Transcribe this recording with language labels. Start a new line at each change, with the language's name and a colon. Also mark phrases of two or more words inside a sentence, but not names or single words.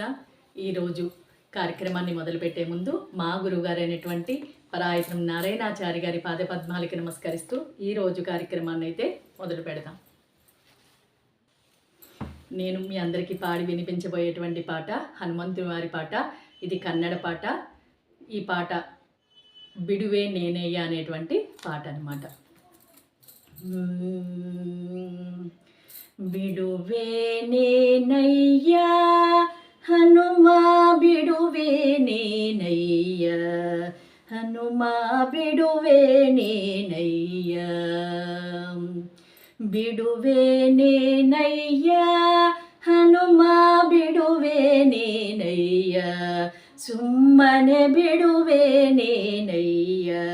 Telugu: ఈరోజు కార్యక్రమాన్ని మొదలుపెట్టే ముందు మా గురువుగారైనటువంటి పరాయత్నం నారాయణాచారి గారి పాదపద్మాలకి నమస్కరిస్తూ ఈరోజు కార్యక్రమాన్ని అయితే మొదలు పెడదాం. నేను మీ అందరికీ పాడి వినిపించబోయేటువంటి పాట హనుమంతుని వారి పాట. ఇది కన్నడ పాట. ఈ పాట బిడువే నేనయ్య అనేటువంటి పాట అన్నమాట.
Kannada: ಬಿಡುವೆ ನೇನಯ್ಯ ಹನುಮ ಬಿಡುವೆ ನೇನಯ್ಯ ಹನುಮ ಬಿಡುವೆ ನೇನಯ್ಯ ಬಿಡುವೆ ನೇನಯ್ಯ ಹನುಮ ಬಿಡುವೆ ನೇನಯ್ಯ ಸುಮ್ಮನೆ ಬಿಡುವೆ ನೇನಯ್ಯ